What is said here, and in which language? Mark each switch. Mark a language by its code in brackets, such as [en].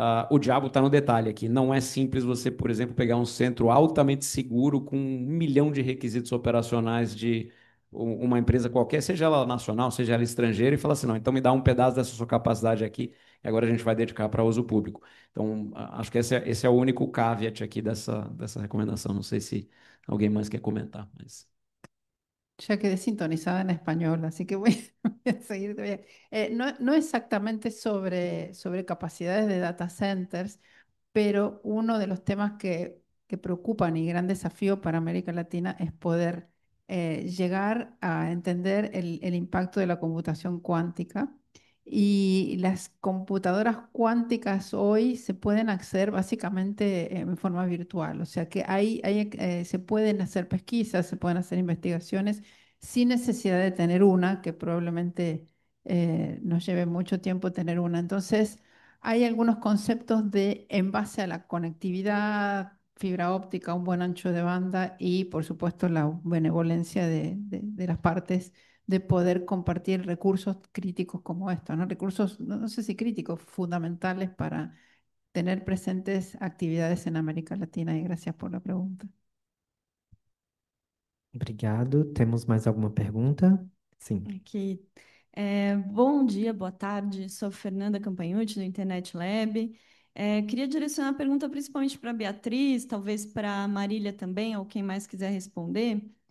[pt] O diabo está no detalhe aqui. Não é simples você, por exemplo, pegar um centro altamente seguro com 1 milhão de requisitos operacionais de uma empresa qualquer, seja ela nacional, seja ela estrangeira, e falar assim, não, então me dá um pedaço dessa sua capacidade aqui e agora a gente vai dedicar para uso público. Então, acho que esse é o único caveat aqui dessa recomendação. Não sei se alguém mais quer comentar, mas... [es] Ya quedé sintonizada en español, así que voy a seguir todavía. No exactamente sobre capacidades de data centers, pero uno de los temas que preocupan y gran desafío para América Latina es poder llegar a entender el impacto de la computación cuántica. Y las computadoras cuánticas hoy se pueden acceder básicamente en forma virtual, o sea que se pueden hacer pesquisas, se pueden hacer investigaciones sin necesidad de tener una, que probablemente nos lleve mucho tiempo tener una. Entonces, hay algunos conceptos en base a la conectividad, fibra óptica, un buen ancho de banda y, por supuesto, la benevolencia de las partes de poder compartir recursos críticos como estos, ¿no? Recursos, no sé si críticos, fundamentales para tener presentes actividades en América Latina. Y gracias por la pregunta. [pt] Obrigado. Temos mais alguma pergunta? Sim. Aqui. Bom dia, boa tarde. Sou Fernanda Campagnucci, do Internet Lab. Queria direcionar a pergunta principalmente para a Beatriz, talvez para a Marília também, ou quem mais quiser responder.